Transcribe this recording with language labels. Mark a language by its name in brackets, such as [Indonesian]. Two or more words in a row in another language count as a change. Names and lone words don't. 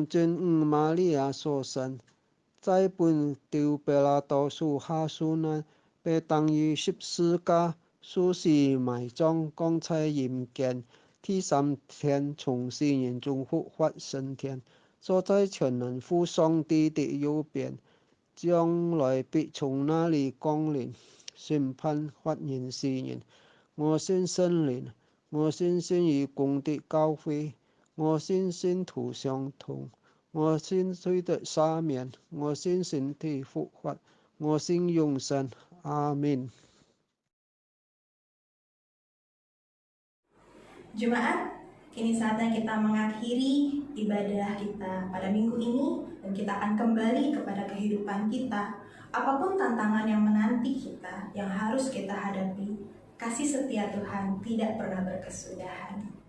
[Chinese] 真母瑪利亞所生，在本丟彼拉多屬下受難，被當於十字架，受死埋葬，降在陰間，第三天從死人中復活升天，坐在全能父上帝的右邊，將來必從那裡降臨，審判活人死人。我信聖靈，我信信義公的教會，我信信徒相通，我信罪的赦免，我信身體復活，我信永生。阿們。 [Indonesian] Jemaat, kini saatnya kita mengakhiri ibadah kita pada minggu ini dan kita akan kembali kepada kehidupan kita. Apapun tantangan yang menanti kita, yang harus kita hadapi, kasih setia Tuhan tidak pernah berkesudahan.